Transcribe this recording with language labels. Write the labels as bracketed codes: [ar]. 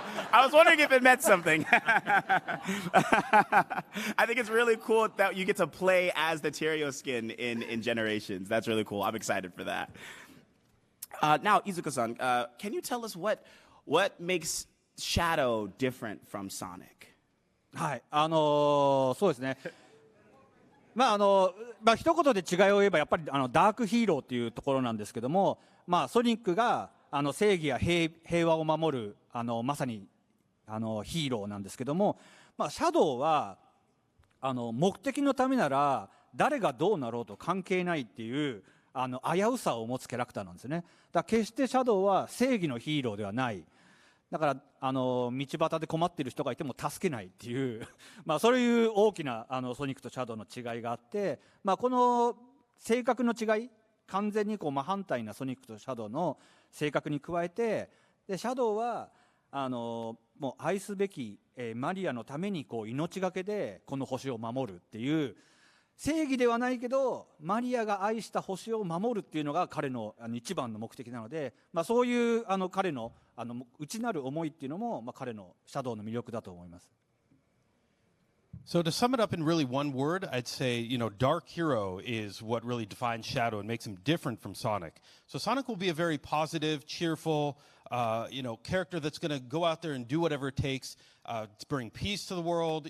[en] I was wondering if it meant something. I think it's really cool that you get to play as the Terios skin in Generations. That's really cool. I'm excited for that. Now, Izuka-san, can you tell us what makes Shadow different from Sonic? [ja] はい、そうですね。一言で違いを言えばやっぱりダークヒーローっていうところなんですけども、ソニックが正義や平和を守るまさにヒーローなんですけども、シャドウは目的のためなら誰がどうなろうと関係ないっていう危うさを持つキャラクターなんですね。だから決してシャドウは正義のヒーローではない。だから道端で困っている人がいても助けないっていうそういう大きなソニックとシャドウの違いがあって、この性格の違い、完全に真反対なソニックとシャドウの性格に加えて、でシャドウはもう愛すべき、マリアのために命がけでこの星を守るっていう正義ではないけどマリアが愛した星を守るっていうのが彼の一番の目的なので、そういう彼の内なる思いっていうのも、彼のシャドウの魅力だと思います。 [en] So to sum it up in really one word, I'd say, Dark Hero is what really defines Shadow and makes him different from Sonic. So Sonic will be a very positive, cheerful, character that's going to go out there and do whatever it takes to bring peace to the world.